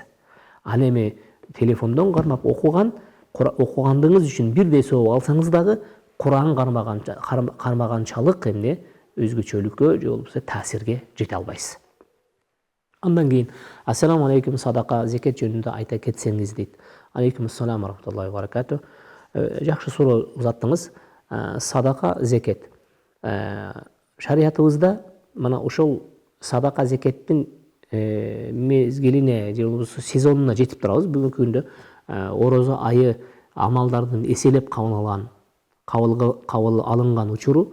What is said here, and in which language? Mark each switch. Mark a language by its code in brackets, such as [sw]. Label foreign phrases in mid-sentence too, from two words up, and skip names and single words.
[ky] Ал эми телефондон кармап окугандыгыңыз үчүн бирдей сооп алсаңыз дагы Куран кармаганчалык эмне өзгөчөлүккө же болбосо таасирге жете албайсыз. Андан кийин [ar] السلام عليكم, [ky] садака, зекет жөнүндө айта кетсеңиз дейт. [ar] عليكم السلام رحمة الله وبركاته. [ky] Жакшы суроо узаттыңыз. Садака, зекет. Шариятыбызда мына ошол садака, зекеттин мезгилине же болбосо сезонуна жетип турабыз. Бүгүнкү күндө орозо айы амалдардын эселеп кабыл алынган учуру.